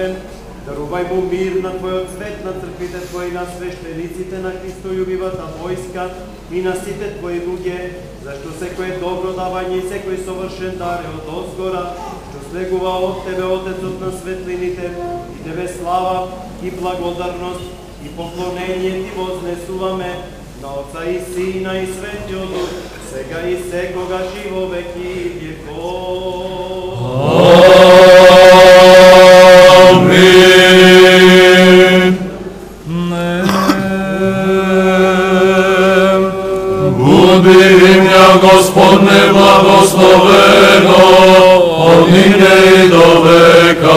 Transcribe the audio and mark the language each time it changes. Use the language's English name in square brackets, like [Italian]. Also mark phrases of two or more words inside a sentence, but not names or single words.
[Macedonian] Дарувај му мир на Твојот свет, на црквите Твои, на свештениците, на Христољубивата војска и на сите Твои луѓе, зашто секое добро давање и секој совршен дар е од озгора, што слегува од Тебе, Отецот на светлините, и Тебе слава и благодарност и поклонение Ти вознесуваме на Отца и Сина и Светиот Дух, сега и секогаш и во веки веков. Амин. [Church Slavic] Буди имя Господне благословено, от нине и до века.